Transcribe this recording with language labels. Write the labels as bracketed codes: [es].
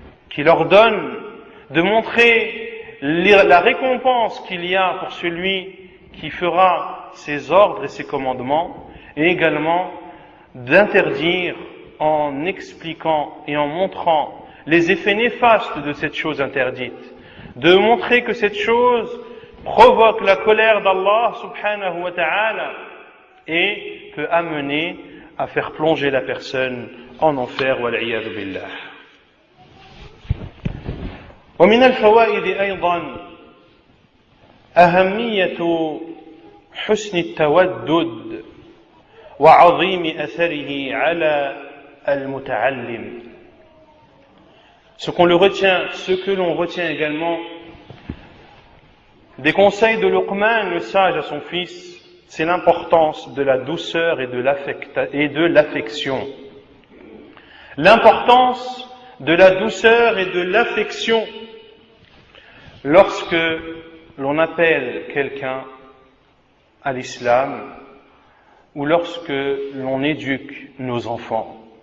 [fr] qu'il ordonne, de montrer la récompense qu'il y a pour celui qui fera ses ordres et ses commandements, et également d'interdire en expliquant et en montrant les effets néfastes de cette chose interdite, de montrer que cette chose provoque la colère d'Allah subhanahu wa ta'ala et peut amener à faire plonger la personne en enfer [ar] wal-'iyadhu billah. ومن الفوائد أيضا أهمية حسن التودد وعظيم أثره على المتعلم. [fr] Ce que l'on retient également des conseils de Luqman, le sage, à son fils, c'est l'importance de la douceur et de l'affection. L'importance de la douceur et de l'affection lorsque l'on appelle quelqu'un à l'islam ou lorsque l'on éduque nos enfants.